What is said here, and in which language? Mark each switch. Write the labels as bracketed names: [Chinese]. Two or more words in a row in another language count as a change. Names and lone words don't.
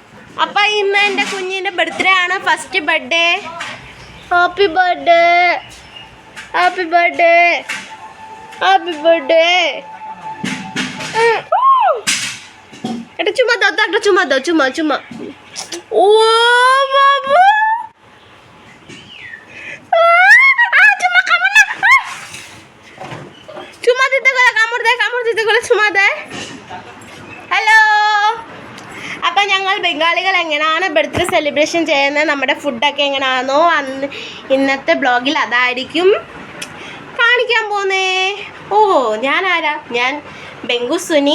[Malayalam] അപ്പം ഇന്ന് എൻ്റെ കുഞ്ഞിൻ്റെ ബർത്ത്ഡേ ആണ്. [English] first birthday. happy birthday, happy birthday, happy birthday. [Bangla] এটা চুমা দাও তো, একটা চুমা দাও, চুমা চুমা। ও বাবা, চুমা কামড় না, চুমা দিতে গেলে কামড় দেয়, কামড় দিতে গেলে চুমা দেয়। [Malayalam] ഹലോ, അപ്പം ഞങ്ങൾ ബംഗാളികൾ എങ്ങനെയാണ് [English] birthday celebration [Malayalam] ചെയ്യുന്നത്, നമ്മുടെ ഫുഡൊക്കെ എങ്ങനെയാണോ അന്ന് ഇന്നത്തെ ബ്ലോഗിൽ അതായിരിക്കും കാണിക്കാൻ പോകുന്നേ. ഓ, ഞാൻ ആരാ? ഞാൻ ബെങ്കു സുനി.